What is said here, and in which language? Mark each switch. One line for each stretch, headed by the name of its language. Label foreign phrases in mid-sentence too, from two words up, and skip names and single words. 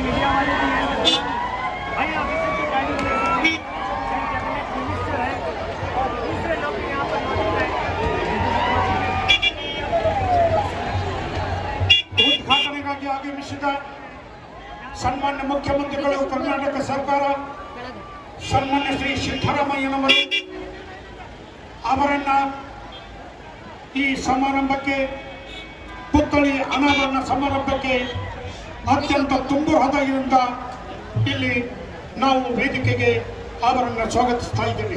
Hindi: हमारे लिए भाई अभी से की गाड़ी
English: cabinet minister
Hindi: है और दूसरे लोग भी यहाँ पर मौजूद हैं।
Kannada: ಉದ್ಘಾಟನೆಗಾಗಿ ಆಗಮಿಸಿದ ಸನ್ಮಾನ್ಯ ಮುಖ್ಯಮಂತ್ರಿಗಳು ಕರ್ನಾಟಕ ಸರ್ಕಾರ ಸನ್ಮಾನ್ಯ ಶ್ರೀ ಸಿದ್ದರಾಮಯ್ಯನವರು ಅವರನ್ನ ಈ ಸಮಾರಂಭಕ್ಕೆ ಪುತ್ಥಳಿ ಅನಾವರಣ ಸಮಾರಂಭಕ್ಕೆ ಅತ್ಯಂತ ತುಂಬು ಹೃದಯದಿಂದ ಇಲ್ಲಿ ನಾವು ವೇದಿಕೆಗೆ ಅವರನ್ನು ಸ್ವಾಗತಿಸ್ತಾ ಇದ್ದೇವೆ.